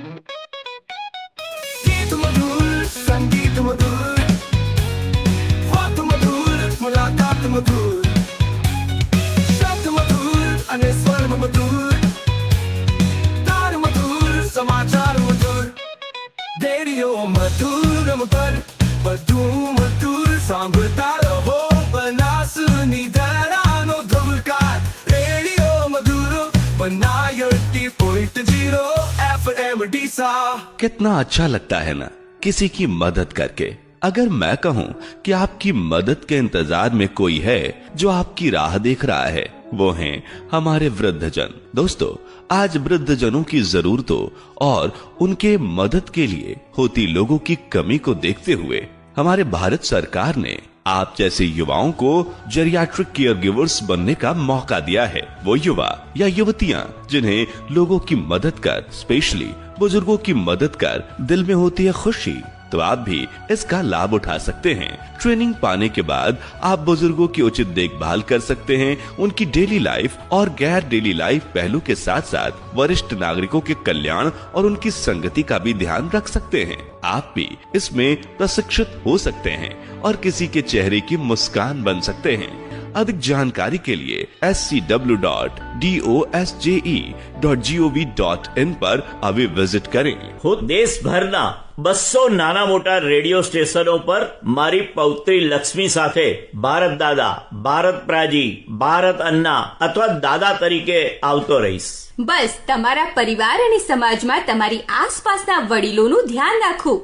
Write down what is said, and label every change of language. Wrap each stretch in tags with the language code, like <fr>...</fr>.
<gu>ગીત મધુર, સંગીત મધુર, વાત મધુર, મુલાકાત મધુર, શબ્દ મધુર અને સ્વર મધુર, તાર મધુર, સમાચાર મધુર, રેડિયો મધુર પર બધું મધુર સાંભળતા રહો. બનાસની ધારાનો ધબકાર, રેડિયો મધુર बनायटी .0 FM ડીસા.</gu> <hi>कितना अच्छा लगता है ना किसी की मदद करके. अगर मैं कहूं कि आपकी मदद के इंतजार में कोई है जो आपकी राह देख रहा है, वो हैं हमारे वृद्धजन. दोस्तों, आज वृद्धजनों की जरूरतों और उनके मदद के लिए होती लोगों की कमी को देखते हुए हमारे भारत सरकार ने आप जैसे युवाओं को जेरियाट्रिक केयर गिवर्स बनने का मौका दिया है. वो युवा या युवतियां जिन्हें लोगों की मदद कर, स्पेशली बुजुर्गों की मदद कर दिल में होती है खुशी, तो आप भी इसका लाभ उठा सकते हैं. ट्रेनिंग पाने के बाद आप बुजुर्गों की उचित देखभाल कर सकते हैं. उनकी डेली लाइफ और गैर डेली लाइफ पहलू के साथ साथ वरिष्ठ नागरिकों के कल्याण और उनकी संगति का भी ध्यान रख सकते हैं. आप भी इसमें प्रशिक्षित हो सकते हैं और किसी के चेहरे की मुस्कान बन सकते हैं. अधिक जानकारी के लिए scw.dosje.gov.in पर अभी विजिट करें.</hi> <gu>હું દેશભરના 200 નાના મોટા રેડિયો સ્ટેશનો પર મારી પૌત્રી લક્ષ્મી સાથે ભારત દાદા, ભારત પ્રાજી, ભારત અન્ના અથવા દાદા તરીકે આવતો રહીશ. બસ તમારા પરિવાર અને સમાજમાં તમારી આસપાસના વડીલોનું ધ્યાન રાખો.</gu>